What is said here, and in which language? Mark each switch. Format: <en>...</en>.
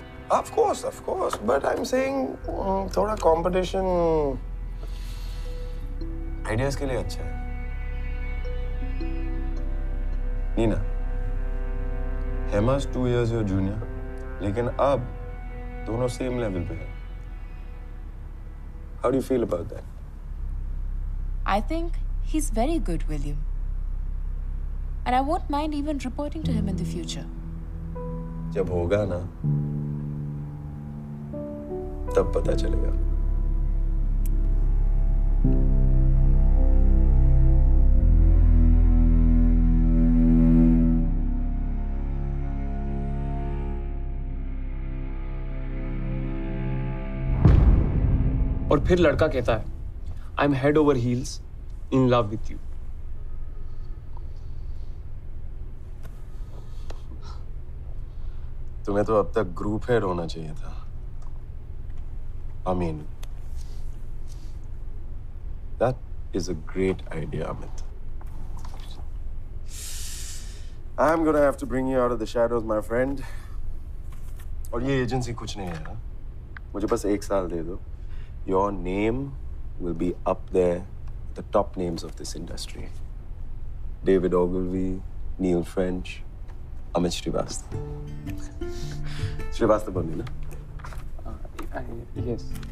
<en>Of course, but I'm saying थोड़ा competition ideas</en> <hi>के लिए अच्छा है।</hi> <en>Neena, Hema's 2 years your junior,</en> <hi>लेकिन अब दोनों</hi> <en>same level पे हैं। How do you feel about that? I think he's very good, William. And I won't mind even reporting to him in the future.</en> <hi>जब होगा ना, तब पता चलेगा। और फिर लड़का कहता है I am head over heels in love with you. तुम्हें तो अब तक ग्रुप हेड होना चाहिए था।</hi> <en>I mean, that is a great idea, Amit. I'm gonna have to bring you out of the shadows, my friend.</en> <hi>और ये agency कुछ नहीं है, मुझे बस 1 साल दे दो।</hi> <en>Your name will be up there, the top names of this industry. David Ogilvy, Neil French, Amit Srivastava. Srivastava only, na? Yes.</en>